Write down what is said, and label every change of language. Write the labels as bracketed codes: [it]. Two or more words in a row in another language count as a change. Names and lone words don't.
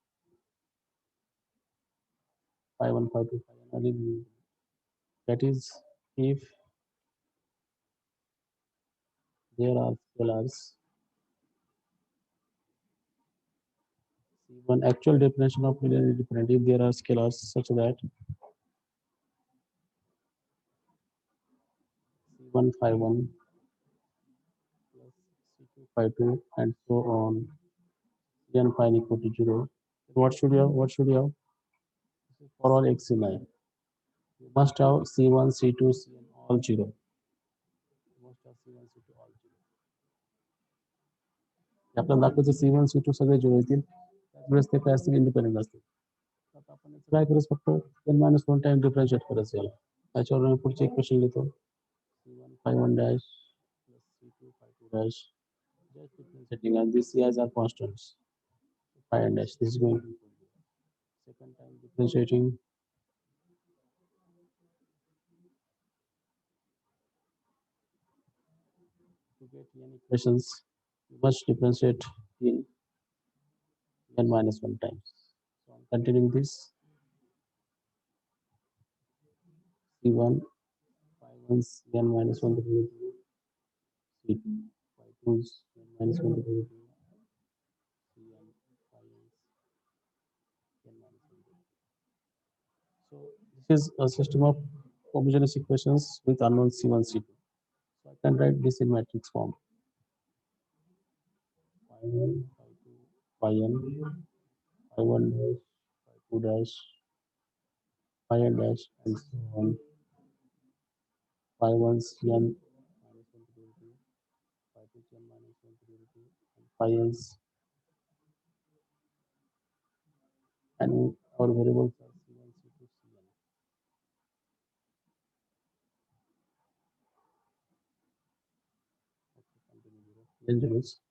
[en] Phi 1, phi 2, phi n are linearly independent. That is, if there are scalars one actual definition of linear independent, if there are scalars such that C1 phi 1 plus C2 phi 2 and so on, Cn phi n equal to 0, what should you have? What should you have? For all x in I, you must have C1, C2, Cn all 0. You must have C1, C2 all 0. [mr] आपल्याला दाखवायचं C1, C2 सगळे 0 येतील, त्याच वेळेस ते काय असतील इंडिपेंडेंट असतील. आता आपण याचं काय करायचं, फक्त n-1 [en] time differentiate [mr] करायचं याला. त्याच्यावर मी पुढचे इक्वेशन लिहितो. [en] C1 phi 1 dash plus C2 phi 2 dash, just differentiating, and these Ci's are constants. Phi n dash, this is going to be second time differentiating. To get n equations, you must differentiate in n-1 times. So I'm continuing this. C1 phi 1 n-1 derivative, C2 phi 2 n-1 derivative, Cn phi n-1 derivative. So this is a system of homogeneous equations with unknown C1, C2. So I can write this in matrix form. Phi 1, phi 2, phi n, phi 1 dash, phi 2 dash, phi n dash, and so on. Phi 1 Cn minus 1 derivative, phi 2 Cn minus 1 derivative, and phi n's, and our variables are C1, C2, Cn. Okay, continue. Dangerous.